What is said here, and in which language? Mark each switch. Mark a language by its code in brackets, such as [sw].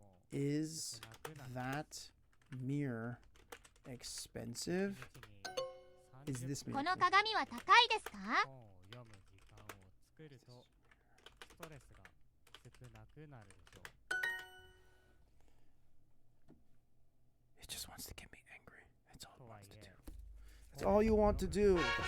[en] Is that mirror expensive? Is this mirror [ja] この [en] expensive? [ja] 鏡は高いですか？本を読む時間を作るとストレスが少なくなるでしょう。 [en] It just wants to get me angry. That's all it wants to do. That's all you want to do.